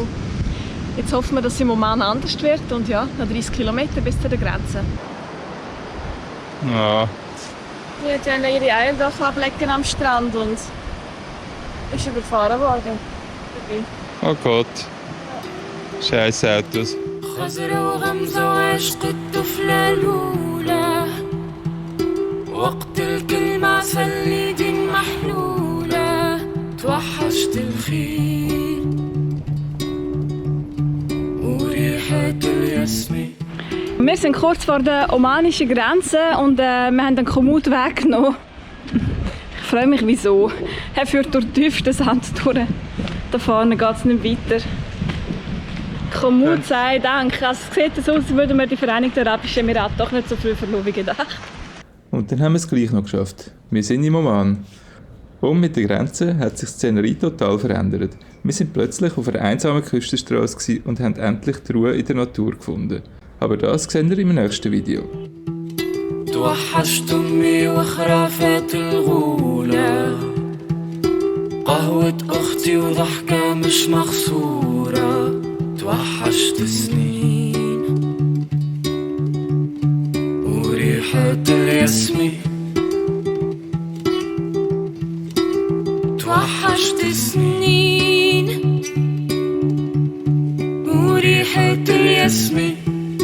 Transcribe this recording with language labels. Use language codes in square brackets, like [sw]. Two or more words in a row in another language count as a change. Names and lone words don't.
[de] Jetzt hoffen wir, dass es im Oman anders wird und ja, noch 30 Kilometer bis zu der Grenze. Ja. Die können ihre Eier ablegen am Strand und ist überfahren worden. Oh Gott. Scheiß Autos. [ar] خزرة وغمزة وعشق الطفلة الأولى وقت الكلمة عسل ايدي محلولة توحشت الخيل وريحة الياسمين. [de] Wir sind kurz vor der omanischen Grenze und wir haben einen Komoot weggenommen. Ich freue mich, wieso. Er führt durch den tiefsten Sand durch. Da vorne geht es nicht weiter. Komoot sei Dank. Also es sieht so aus, als würden wir die Vereinigten Arabischen Emirate doch nicht so früh verloren wie gedacht. Und dann haben wir es gleich noch geschafft. Wir sind im Oman. Und mit der Grenze hat sich die Szenerie total verändert. Wir sind plötzlich auf einer einsamen Küstenstraße und haben endlich die Ruhe in der Natur gefunden. Aber das sehen wir im nächsten Video. [ar] توحشت أمي وخرافات الغولة قهوة أختي وضحكة مش مخصورة توحشت سنين وريحة الياسمين توحشت سنين وريحة الياسمين